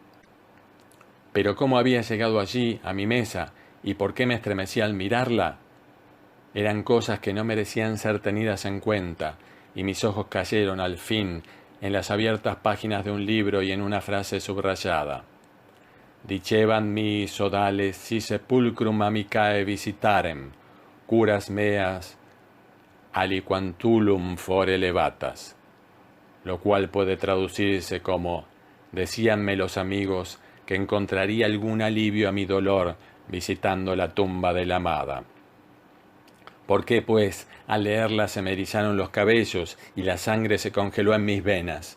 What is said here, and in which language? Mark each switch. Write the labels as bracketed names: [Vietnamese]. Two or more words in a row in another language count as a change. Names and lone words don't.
[Spanish] Pero cómo había llegado allí, a mi mesa, y por qué me estremecí al mirarla, eran cosas que no merecían ser tenidas en cuenta, y mis ojos cayeron, al fin, en las abiertas páginas de un libro y en una frase subrayada. [Latin] Diceban mi sodales si sepulcrum amicae visitarem, curas meas aliquantulum fore levatas, [Spanish] lo cual puede traducirse como, decíanme los amigos que encontraría algún alivio a mi dolor visitando la tumba de la amada. ¿Por qué, pues, al leerla se me erizaron los cabellos y la sangre se congeló en mis venas?